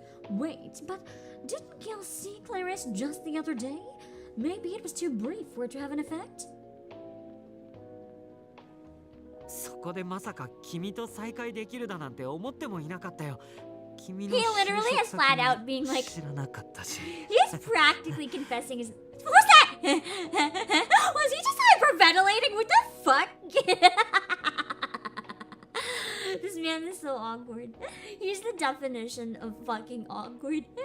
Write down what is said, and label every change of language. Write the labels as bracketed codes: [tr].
[en] Wait, but didn't Gil see Clarice just the other day? Maybe it was too brief for it to have an effect? [ja] そこでまさか君と再会できるだなんて思ってもいなかったよ。君の [en] He literally is flat out being like... [ja] 知らなかったし。 [en] He's practically confessing his... What was that? Was he just hyperventilating? What the fuck? This man is so awkward. He's the definition of fucking awkward.